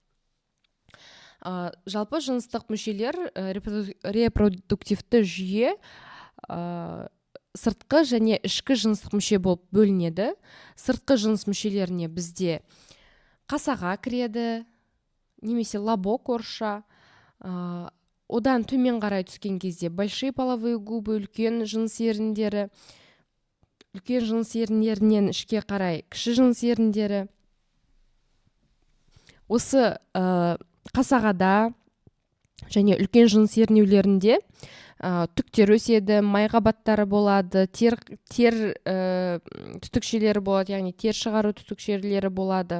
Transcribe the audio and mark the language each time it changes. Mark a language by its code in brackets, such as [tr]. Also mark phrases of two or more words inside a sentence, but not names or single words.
[kk] Жалпы жыныстық мүшелер, репродуктивті жүйе сыртқы және ішкі жыныстық мүше болып бөлінеді. Сыртқы жыныс мүшелеріне бізде қасаға кіреді, немесе лобок орысша. Одан төмен қарай түскен кезде [ru] большие половые губы, [kk] үлкен жыныс еріндері, үлкен жыныс еріндерінен ішке қарай кіші жыныс еріндері. Осы қасағада және үлкен жыныс ернеулерінде түктер өседі, май қабаттары болады, тер түтікшелері болады, яғни тер шығару түтікшелері болады.